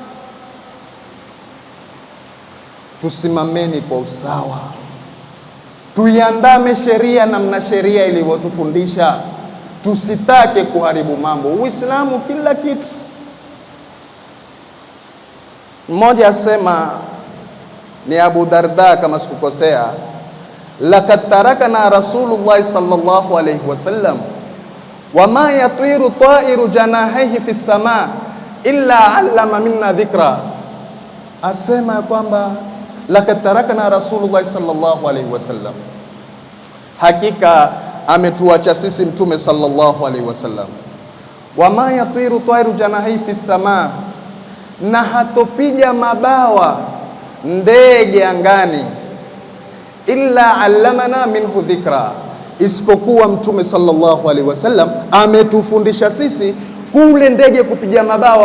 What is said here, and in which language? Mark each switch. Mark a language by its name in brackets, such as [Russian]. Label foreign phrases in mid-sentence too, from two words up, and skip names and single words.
[Swahili] Tusimameni kwa usawa, tuiandame sheria namna sheria ilivyotufundisha, tusitake kuharibu mambo. Uislamu kila kitu. Mmoja asema, ni Abu Darda kama sikukosea, [Arabic] لقد تركنا رسول الله صلى الله عليه وسلم وما يطير طائر جناحيه في السماء إلا علم منا ذكرا. [Swahili] Asema kwamba [Arabic] لقد تركنا رسول الله صلى الله عليه وسلم, [Swahili] hakika ametuacha sisi mtume [Arabic] صلى الله عليه وسلم وما يطير طائر جناحيه في السماء, [Swahili] na hatopiga mabawa ndege angani, [Arabic] إلا علمنا منه ذكرا, [Swahili] isipokuwa mtume [Arabic] صلى الله عليه وسلم [Swahili] ametufundisha sisi kule ndege kupiga mabawa.